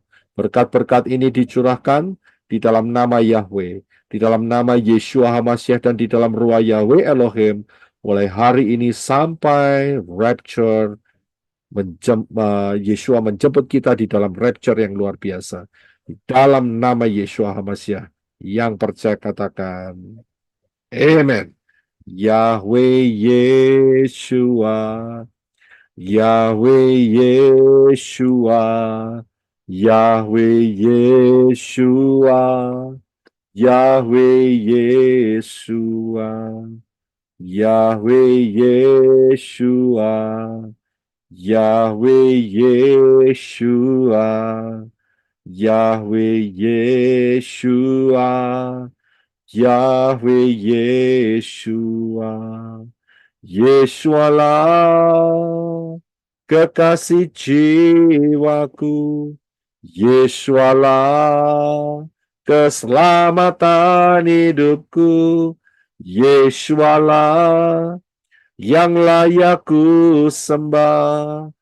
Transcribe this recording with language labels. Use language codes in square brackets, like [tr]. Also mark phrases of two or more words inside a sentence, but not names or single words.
[id] Berkat-berkat ini dicurahkan di dalam nama Yahweh, di dalam nama Yeshua HaMashiach, dan di dalam ruah Yahweh Elohim, mulai hari ini sampai rapture, Yeshua menjemput kita di dalam rapture yang luar biasa. Di dalam nama Yeshua HaMashiach, yang percaya katakan, Amen. Yahweh Yeshua, Yahweh Yeshua, Yahweh Yeshua, Yahweh Yeshua, Yahweh Yeshua, Yahweh Yeshua, Yahweh Yeshua, Yahweh Yeshua. Yesualah kekasih jiwaku, Yesualah keselamatan hidupku, Yesualah yang layak ku sembah,